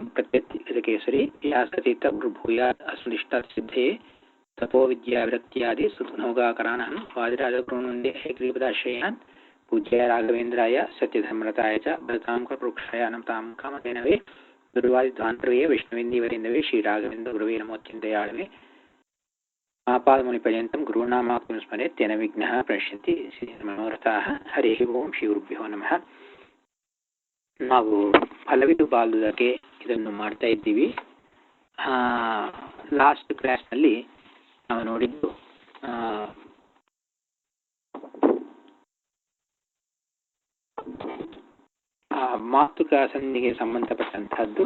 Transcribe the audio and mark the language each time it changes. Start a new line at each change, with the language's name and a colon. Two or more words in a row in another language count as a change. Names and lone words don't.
Sanskrit: प्रत्यतिकेसरी व्यासतीर्थभूयात् अस्मदिष्टासिद्धये तपोविद्याविरक्त्यादि सुखनोगाकरानहं वादिराजगुरुनन्दे हयग्रीपदाश्रयान् पूज्याय राघवेन्द्राय सत्यधर्मरताय च भरतां कृपृक्षाय नमतां कामधेनवे गुरुवादिध्वान्तरवे विष्णुविन्दीवरिन्दवे श्रीराघवेन्द्रगुरुवे नमोऽत्यन्तयाळवे आपादमुनिपर्यन्तं गुरूणामाप्तिं स्मरेत् तेन विघ्नः प्रणश्यन्ति मनोरथाः हरिः ओಂ ಶ್ರೀಗುರುಭ್ಯೋ ನಮಃ.
Kannada: ನಾವು ಫಲವಿದು ಬಾಲುವುದಕ್ಕೆ ಇದನ್ನು ಮಾಡ್ತಾ ಇದ್ದೀವಿ.
English: last classನಲ್ಲಿ
Kannada: ನಾವು ನೋಡಿದ್ದು ಮಾತೃಕಾ ಸಂಧಿಗೆ ಸಂಬಂಧಪಟ್ಟಂತಹದ್ದು.